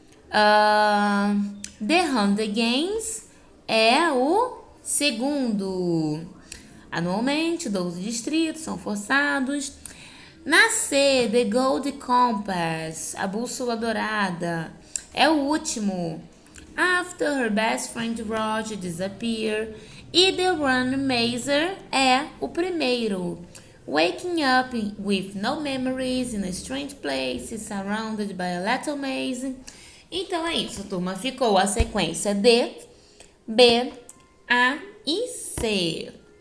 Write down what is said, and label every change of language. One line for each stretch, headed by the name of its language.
Portuguese: The Hunger Games é o segundo. Anualmente, 12 distritos são forçados. Na C, The Gold Compass, a bússola dourada, é o último.
English: After her best friend Roger disappear.
Portuguese: E The Run Mazer é o primeiro.
English: Waking up with no memories in a strange place, surrounded by a little maze.
Portuguese: Então é isso, turma. Ficou a sequência D, B, A e C.